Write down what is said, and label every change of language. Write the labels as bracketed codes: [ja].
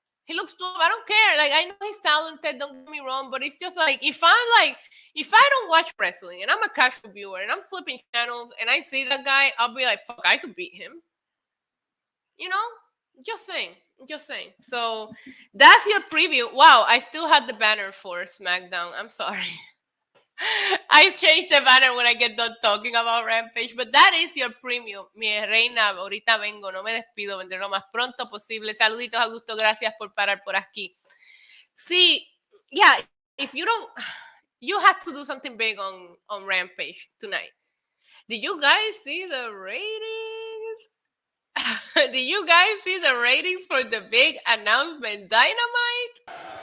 [en] I don't care. Like, I know he's talented, don't get me wrong, but it's just like if I don't watch wrestling and I'm a casual viewer and I'm flipping channels and I see that guy, I'll be like, fuck, I could beat him. You know? Just saying. So that's your preview. Wow, I still had the banner for SmackDown. I'm sorry. I changed the banner when I get done talking about Rampage, but that is your preview. [es] Mi reina, ahorita vengo, no me despido, vendré lo más pronto posible. Saluditos, Augusto, gracias por parar por aquí. [en] See, yeah, if you don't, you have to do something big on Rampage tonight. Did you guys see the ratings? Did you guys see the ratings for the big announcement Dynamite?